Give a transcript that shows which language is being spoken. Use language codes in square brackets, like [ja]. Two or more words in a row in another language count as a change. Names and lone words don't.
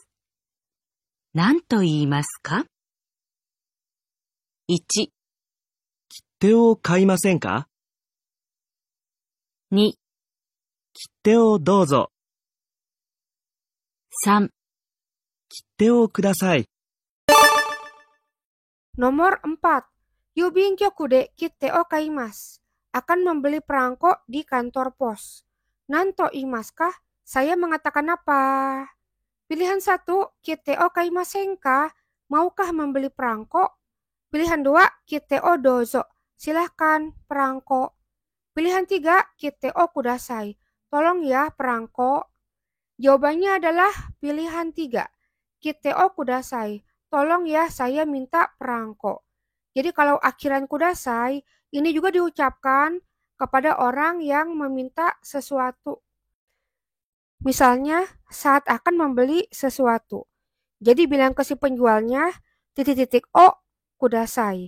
[ja] 何と言いますか？ 1、切手を買いませんか？ 2、切手をどうぞ。 3、切手をください。 [id] Nomor 4. [ja] 郵便局で切手を買います. [id] Akan membeli perangko di kantor pos. [ja] 何と言いますか? [id] Saya mengatakan apa? Pilihan 1, [ja] 切手を買いませんか? [id] Maukah membeli perangko? Pilihan 2, [ja] 切手をどうぞ. [id] Silahkan perangko. Pilihan 3, [ja] 切手をください. [id] Tolong ya perangko. Jawabannya adalah pilihan 3, [ja] 切手をください. [id] Tolong ya, saya minta perangko. Jadi kalau akhiran kudasai, ini juga diucapkan kepada orang yang meminta sesuatu. Misalnya, saat akan membeli sesuatu. Jadi bilang ke si penjualnya, titik-titik [ja] をください.